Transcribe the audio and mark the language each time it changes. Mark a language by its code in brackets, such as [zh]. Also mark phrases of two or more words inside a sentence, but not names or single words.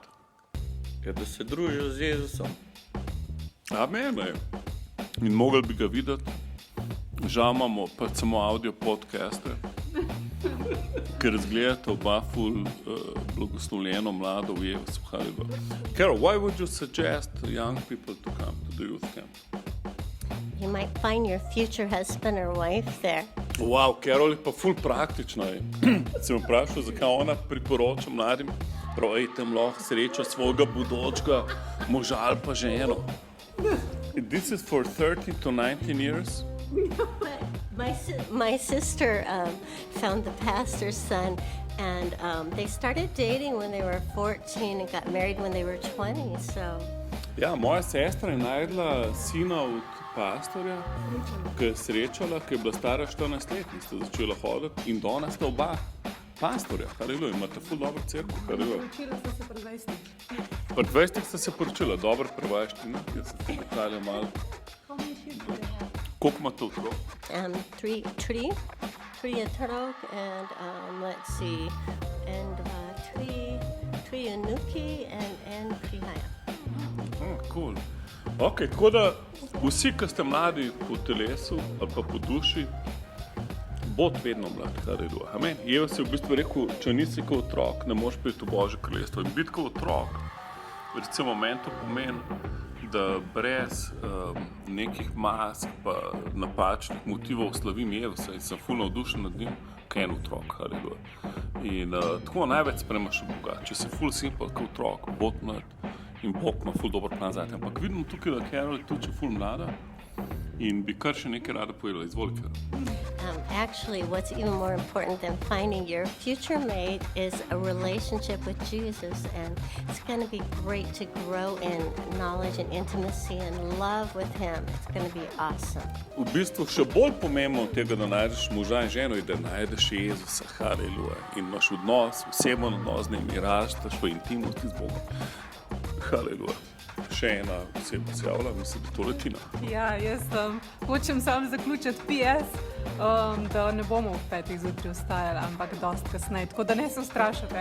[sl] Ja, da se družiš z Jezusom. Amen. In mogli bi ga videti. Žal imamo pa samo audio podcaste, ker zgledate oba ful blagoslovljeno mlado v Jezusu. Haleluja. [en] Carol, why would you suggest young people to come to the youth camp? You might find your future husband or wife there. [sl] Wow, Carol je pa ful praktična. Sem vprašal, zakaj ona priporoča mladim, prav, tam lahko sreča svojega bodočega moža ali pa ženo. [en] This is for 13 to 19 years? My sister found the pastor's son, and they started dating when they were 14 and got married when they were 20. So. [sl] Ja, moja sestra je najdla sina od pastorja, ki je srečala, ki je bila stara 14 let in sta začela hoditi in danes sta oba pastorja. Haleluja, imate ful dobro cerkev. Haleluja. Poročila sta se pri 20. Pri 20 sta se poročila, dobro prevajaš, Tina, jaz se ti detalje malo. Koliko ima to otrok? Three otrok, [en] and let's see, and three unuki and Prihaja. Cool. [sl] Ok, tako da vsi, ki ste mladi po telesu ali pa po duši, bod vedno mlad, haleluja. Amen. Jezus je v bistvu rekel, če nisi kot otrok, ne moreš priti v Božje kraljestvo. In biti kot otrok, recimo meni to pomeni, da brez nekih mask pa napačnih motivov slavim Jezusa in sem ful navdušen nad njim, kaj en otrok, haleluja. In tako največ spremaš v Boga. Če si ful simple kot otrok, bod mlad in Bog ima ful dober plan zate. Ampak vidim tukaj, da Carol je tudi ful mlada in bi kar še nekaj rada povedala. Izvolite. [en] Actually, what's even more important than finding your future mate is a relationship with Jesus, and it's going to be great to grow in knowledge and intimacy and love with Him. It's going to be awesome. [sl] V bistvu še bolj pomembno od tega, da najdeš moža in ženo, je, da najdeš Jezusa, haleluja. In imaš odnos, osebno odnos z njim in rasteš v intimnosti z Bogom. Haleluja. Še ena oseba se javlja, mislim, da to je Tina. Ja, jaz hočem samo zaključiti PS, da ne bomo v 5 zjutraj vstajali, ampak dosti kasneje, tako da ne se ustrašite.